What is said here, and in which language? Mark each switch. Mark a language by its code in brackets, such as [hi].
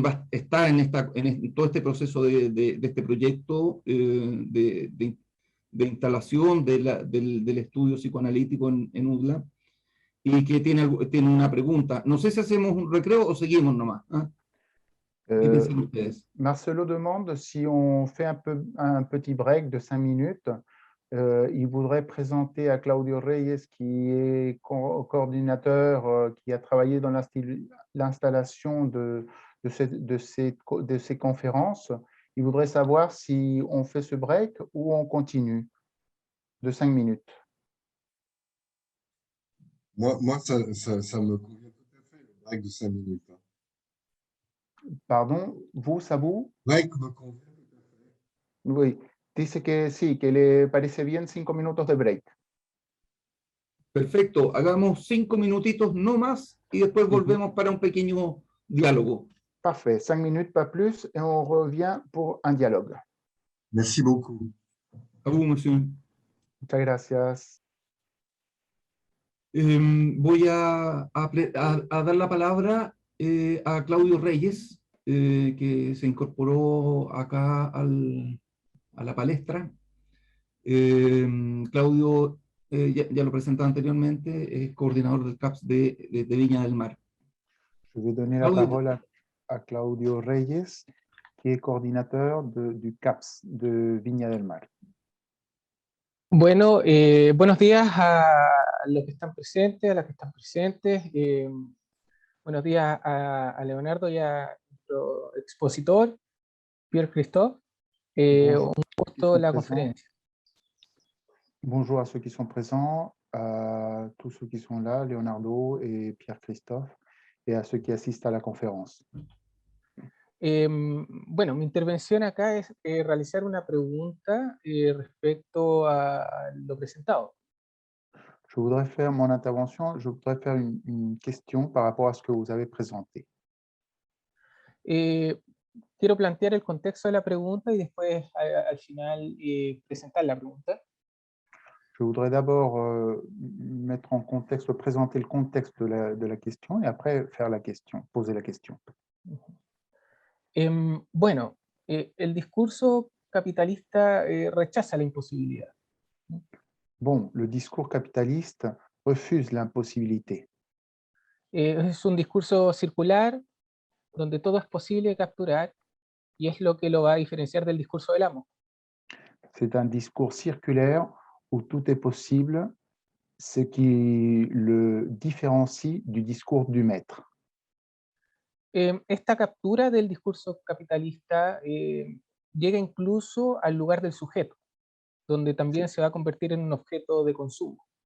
[es] está en todo este proceso de este proyecto de instalación del estudio psicoanalítico en UDLA, y que tiene una pregunta. No sé si hacemos un recreo o seguimos nomás. ¿Qué piensan ustedes? [fr] Marcelo demande si on fait un petit break de 5 minutes. Il voudrait présenter à Claudio Reyes, qui est coordinateur, qui a travaillé dans l'installation de ces conférences. Il voudrait savoir si on fait ce break ou on continue de 5 minutes. Moi ça me convient tout à fait, le break de 5 minutes. Pardon, ça vous? Break me convient tout à fait. Oui, [es] dice que sí, que le parece bien 5 minutos de break. Perfecto, hagamos 5 minutitos no más y después volvemos para un pequeño diálogo. [fr] Parfait, 5 minutes, pas plus, et on revient pour un dialogue. Merci beaucoup. À vous, monsieur. [es] Muchas gracias. Voy a dar la palabra a Claudio Reyes, que se incorporó acá a la palestra. Claudio, ya lo presentaba anteriormente, es coordinador del CAPS de Viña del Mar. [fr] Je vais donner la parole à Claudio Reyes, qui est coordinateur du CAPS de Viña del Mar. [es] Bueno, buenos días a los que están presentes, a las que están presentes. Buenos días a Leonardo y a nuestro expositor, Pierre Christophe. Un gusto la conferencia. [fr] Bonjour à ceux qui sont présents, à tous ceux qui sont là, Leonardo et Pierre Christophe, et à ceux qui assistent à la conférence. [es] Bueno, mi intervención acá es realizar una pregunta respecto a lo presentado. [fr] Je voudrais faire mon intervention, je voudrais faire une question par rapport à ce que vous avez présenté. [es] Quiero plantear el contexto de la pregunta y después al final presentar la pregunta. [fr] Je voudrais d'abord mettre en contexte, présenter le contexte de la question et après faire la question, poser la question. [es] Bueno, el discurso capitalista rechaza la imposibilidad. [fr] Bon, le discours capitaliste refuse l'impossibilité. [es] Es un discurso circular donde todo es posible capturar y es lo que lo va a diferenciar del discurso del amo. [fr] C'est un discours circulaire où tout est possible, ce qui le différencie du discours du maître. [es] Esta captura del discurso capitalista llega incluso al lugar del sujeto, donde también se va a convertir en un objeto de consumo.